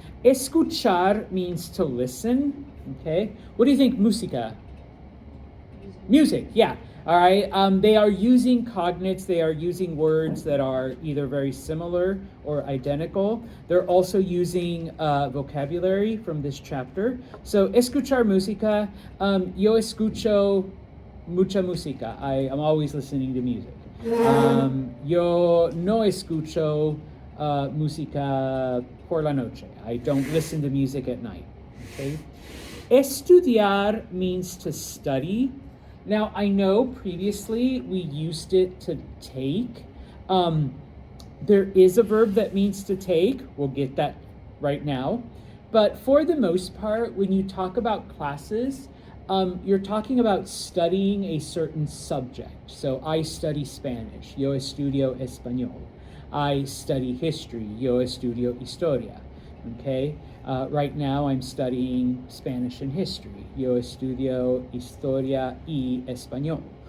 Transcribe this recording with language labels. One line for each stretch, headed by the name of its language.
English: Escuchar means to listen, okay? What do you think, música? Music, yeah. All right. They are using cognates. They are using words that are either very similar or identical. They're also using vocabulary from this chapter.
Spanish: So, escuchar música. Yo escucho mucha música.
English: I am always listening to music.
Spanish: Yo no escucho música por la noche.
English: I don't listen to music at night. Okay. Estudiar means to study. Now, I know previously we used it to take. There is a verb that means to take. We'll get that right now. But for the most part, when you talk about classes, you're talking about studying a certain subject. So I study Spanish.
Spanish: Yo estudio español.
English: I study history.
Spanish: Yo estudio historia.
English: Okay? Right now I'm studying Spanish and history.
Spanish: Yo estudio historia y español.